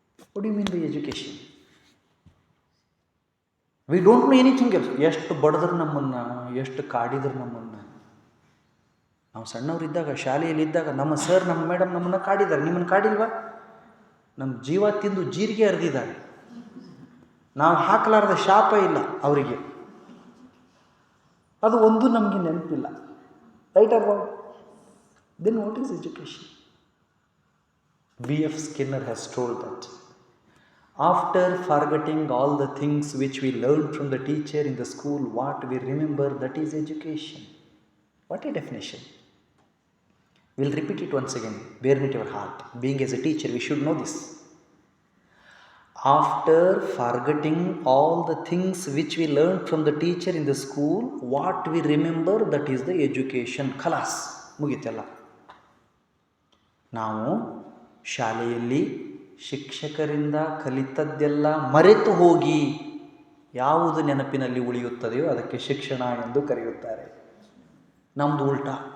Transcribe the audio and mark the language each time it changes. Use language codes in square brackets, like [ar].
[en] What do you mean by education? We don't know anything else. [kn] ಎಷ್ಟು ಬಡದ್ರು ನಮ್ಮನ್ನು, ಎಷ್ಟು ಕಾಡಿದ್ರು ನಮ್ಮನ್ನು. ನಾವು ಸಣ್ಣವರಿದ್ದಾಗ, ಶಾಲೆಯಲ್ಲಿದ್ದಾಗ ನಮ್ಮ ಸರ್, ನಮ್ಮ ಮೇಡಮ್ ನಮ್ಮನ್ನು ಕಾಡಿದ್ದಾರೆ. ನಿಮ್ಮನ್ನು ಕಾಡಿಲ್ವಾ? ನಮ್ಮ ಜೀವ ತಿಂದು ಜೀರಿಗೆ ಹರಿದಿದ್ದಾರೆ. ನಾವು ಹಾಕಲಾರದ ಶಾಪ ಇಲ್ಲ ಅವರಿಗೆ. ಅದು ಒಂದು ನಮಗೆ ನೆನಪಿಲ್ಲ. [en] Right or wrong? Then what is education? B.F. Skinner has told that after forgetting all the things which we learned from the teacher in the school, what we remember, that is education. What a definition. We'll repeat it once again. Bear with your heart. Being as a teacher, we should know this. After forgetting all the things which we learned from the teacher in the school, what we remember, that is the education. [kn] Khalas. ಮುಗಿತಲ್ಲ. ನಾವು ಶಾಲೆಯಲ್ಲಿ ಶಿಕ್ಷಕರಿಂದ ಕಲಿತದ್ದೆಲ್ಲ ಮರೆತು ಹೋಗಿ ಯಾವುದು ನೆನಪಿನಲ್ಲಿ ಉಳಿಯುತ್ತದೆಯೋ ಅದಕ್ಕೆ ಶಿಕ್ಷಣ ಎಂದು ಕರೆಯುತ್ತಾರೆ. ನಮ್ಮದು ಉಲ್ಟಾ.